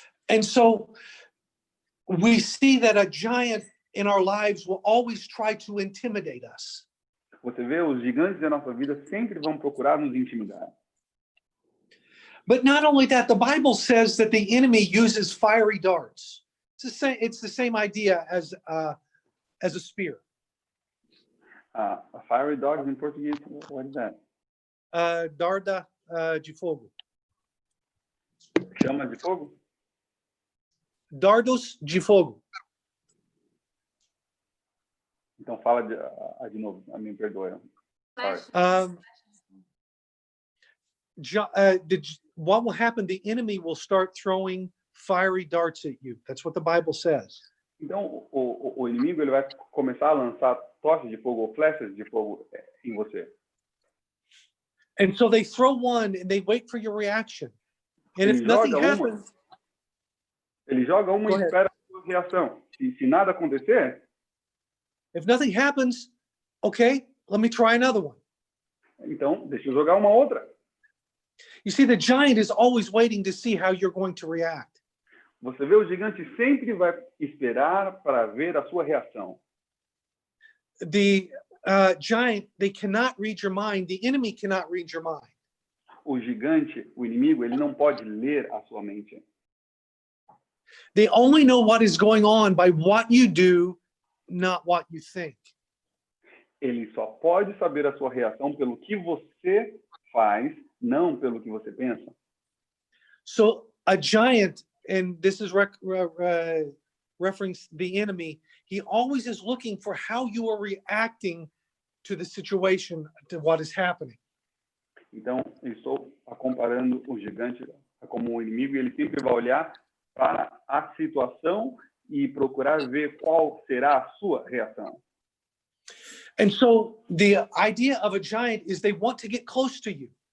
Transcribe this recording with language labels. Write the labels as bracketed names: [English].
[English] And so we see that a giant in our lives will always try to intimidate us. [Portuguese] Você vê, os gigantes da nossa vida sempre vão procurar nos intimidar. [English] But not only that, the Bible says that the enemy uses fiery darts. It's the same idea as a spear. A fiery dart in português, what is that? [Portuguese] Darda de fogo. Chama de fogo? Dardos de fogo. Então fala de novo, me perdoe. [English] Sorry. What will happen? The enemy will start throwing fiery darts at you. That's what the Bible says. [Portuguese] Então o inimigo ele vai começar a lançar tochas de fogo ou flechas de fogo em você. [English] And so they throw one and they wait for your reaction. And if [Portuguese] Ele [English] nothing [Portuguese] joga [English] happens, [Portuguese] ele joga uma e espera a sua reação. Se nada acontecer, [English] if nothing happens, okay, let me try another one. [Portuguese] então deixa eu jogar uma outra. [English] You see, the giant is always waiting to see how you're going to react. [Portuguese] Você vê, o gigante sempre vai esperar para ver a sua reação. [English] The giant, they cannot read your mind. The enemy cannot read your mind. [Portuguese] O gigante, o inimigo, ele não pode ler a sua mente. [English] They only know what is going on by what you do, not what you think. [Portuguese] Ele só pode saber a sua reação pelo que você faz, não pelo que você pensa. [English] So a giant, and this is reference the enemy, he always is looking for how you are reacting to the situation, to what is happening. [Portuguese] Então, eu estou comparando o gigante como um inimigo, e ele sempre vai olhar para a situação e procurar ver qual será a sua reação. [English] And so the idea of a giant is they want to get close to you.